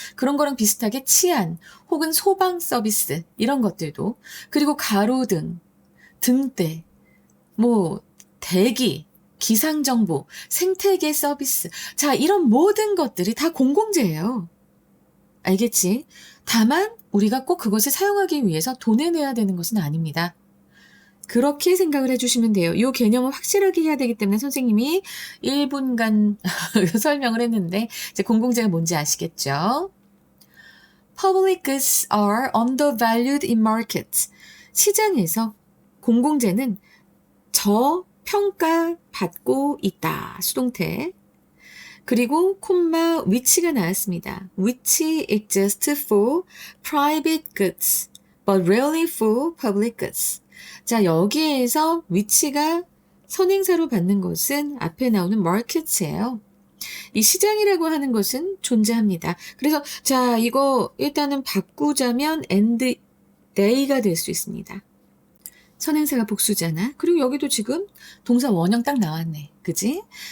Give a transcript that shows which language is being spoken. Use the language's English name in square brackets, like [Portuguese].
[Korean] 그런 거랑 비슷하게 치안 혹은 소방 서비스 이런 것들도, 그리고 가로등, 등대, 뭐 대기, 기상정보, 생태계 서비스, 자, 이런 모든 것들이 다 공공재예요. 알겠지? 다만 우리가 꼭 그것을 사용하기 위해서 돈을 내야 되는 것은 아닙니다. 그렇게 생각을 해주시면 돼요. 이 개념을 확실하게 해야 되기 때문에 선생님이 1분간 설명을 했는데 이제 공공재가 뭔지 아시겠죠? [English] Public goods are undervalued in markets. [Korean] 시장에서 공공재는 저평가받고 있다. 수동태. 그리고 콤마 which가 나왔습니다. [English] which exists for private goods, but rarely for public goods. [Korean] 자, 여기에서 which가 선행사로 받는 것은 앞에 나오는 markets예요. 이 시장이라고 하는 것은 존재합니다. 그래서 자, 이거 일단은 바꾸자면 [English] and they [Korean] 가 될 수 있습니다. 선행사가 복수잖아. 그리고 여기도 지금 동사 원형 딱 나왔네. 그지?